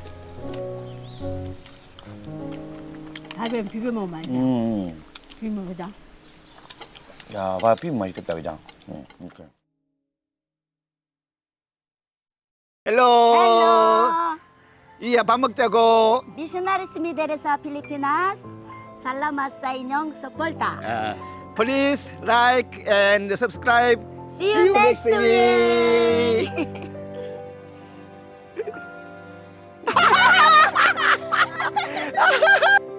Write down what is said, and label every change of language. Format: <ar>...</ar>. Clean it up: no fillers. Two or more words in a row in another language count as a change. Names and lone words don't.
<ko>밥에 비벼 먹으면 맛있어. 비벼 먹자. 야, 밥 비빔 맛있겠다, 그죠? 이렇게. 헬로.</ko> <en>Hello.</en> <ko>이야, 밥 먹자고.</ko> <ceb>Missionaries Mideres sa Pilipinas. Salamat sa inyong suporta.</ceb> <en>Please like and subscribe. See you next week. week.</en>